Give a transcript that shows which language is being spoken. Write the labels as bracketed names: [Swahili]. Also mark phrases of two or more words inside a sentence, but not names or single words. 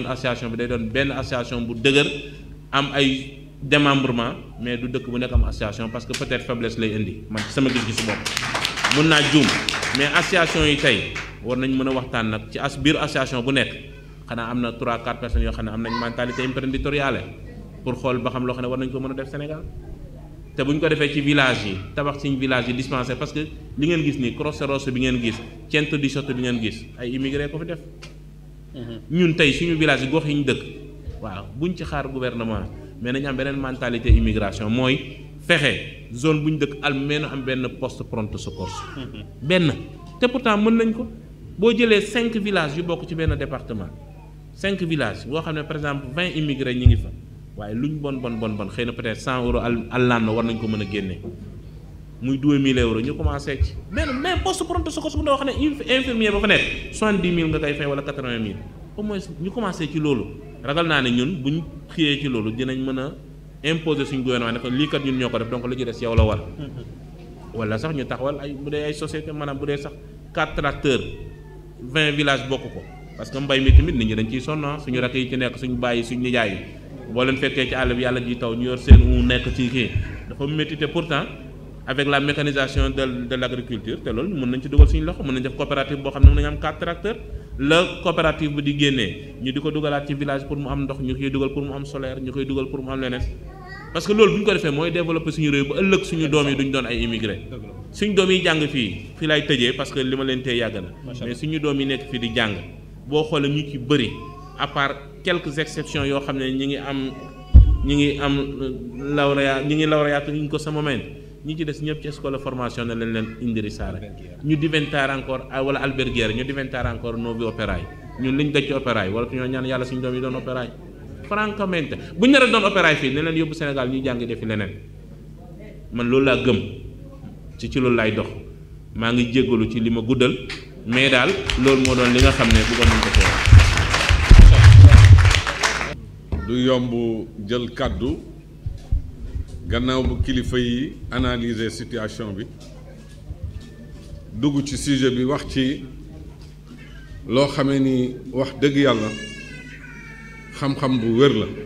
[Wolof] association bi day doon benn association bu dëgër am ay démembrement mais du dëkk bu nekk am association parce que [French] peut-être faiblesse [Wolof] lay indi man ci sama gis-gisu bopp mun naa juum mais association yi tey war nañ mën a waxtaan nag ci biir association bu nekk xanaa am na 3-4 personnes yoo xam ne am nañ mentalité imprenditoriale pour xool ba xam loo xam ne war nañ ko mën a def Sénégal te bu ñu ko defee ci village yi tabax ci village yi dispensaire parce que li ngeen gis nii Croce Rosso bi ngeen gis Centro di Sotto bi ngeen gis ay immigré ko fi def ñun tey suñu village yi gox yi ñu dëkk waaw buñ ci xaar gouvernement mais nañu am beneen mentalité immigration mooy fexe zone bu ñu dëkk almeeno am benn poste [Italian] pronto soccorso [Wolof] benn te pourtant mën nañ ko boo jëlee 5 villages yu bokk ci benn département 5 villages boo xam ne [French] par exemple [Wolof] 20 immigrés ñi ngi fa waaye lu ñu bon xëy na peut-être 100 euros all'anno war nañ ko mën a génne muy 2000 euros ñu commencé ci benn [French] même poste [Italian] pronto soccorso [Wolof] bu nga wax ne infirmier ba fa nekk 70 000 nga koy fay wala 80 000 [French] au moins [Wolof] ñu commencé ci loolu ragal naa ne ñun buñ xiyee ci loolu dinañ mën a imposer suñ gouvernement ne ko lii kat ñun ñoo ko def donc lu ci des yow la war wala sax ñu taxawal ay bu dee ay société maanaam bu dee sax 4 tracteurs 20 villages bokk ko parce que mbay mi tamit nit ñi dañ ciy sonn suñu rakk yi ci nekk suñu bàyyi suñu nijaay yi boo leen fekkee ci àll bi yàlla ji taw ñu yor seen nekk ci kii dafa métti te pourtant [French] avec la mécanisation de l'agriculture [Wolof] te loolu mën nañ ci dugal suñu loxo mën nañ def coopérative boo xam ne mën nañu am 4 tracteurs [French] la coopérative [Wolof] bi di génnee ñu di ko dugalaat ci village pour mu am ndox ñu koy dugal pour mu am solaire ñu koy dugal pour mu am leneen parce que loolu bu ñu ko defee mooy développer suñu réew ba ëllëg suñu doom yi duñ doon ay immigré suñu doom yi jàng fii lay tëjee parce que li ma leen tee yàgg na mais suñu doom yi nekk fii di jàng boo xoolee ñu ci bëri à [French] part quelques exceptions [Wolof] yoo xam ne ñi ngi am lauréat ñi ngi lauréat ñu ko sa moment ñi ci des ñëpp ci [French] école de formation [Wolof] ne leen indirisaare ñu diventare encore wala alberghiere ñu diventare encore [Italian] nuovi operai [Wolof] ñun liñ daj ci operai wala ñoo ñaan yàlla suñu doom yi doon [Italian] operai francamente [Wolof] buñ nar a doon operai fii ne leen yóbbu Sénégal ñuy jàngi defi leneen man loolu laa gëm ci loolu laay dox maa ngi jéggalu ci li ma guddal mais daal loolu moo doon li nga xam ne bëggoon nañ ko teew. du yomb jël kàddu gannaaw bu kilifa yi analyser situation bi dugg ci sujet bi wax ci loo xamee ni wax dëgg yàlla xam-xam bu wér la